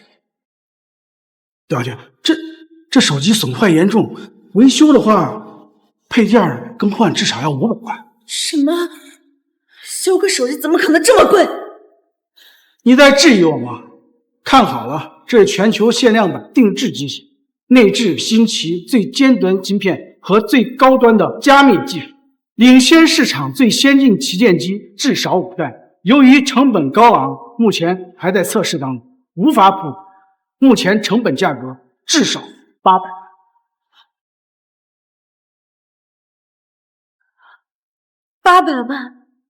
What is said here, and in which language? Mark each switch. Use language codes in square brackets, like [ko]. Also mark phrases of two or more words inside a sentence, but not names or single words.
[zh] 段小姐，这手机损坏严重，维修的话，配件更换至少要500块。什么？修个手机怎么可能这么贵？你在质疑我吗？看好了，这是全球限量版定制机型，内置新奇最尖端晶片和最高端的加密技術，領先市場最先進旗艦機至少5代。由於成本高昂，目前還在測試當中，無法普及。目前成本價格至少800萬。 800萬？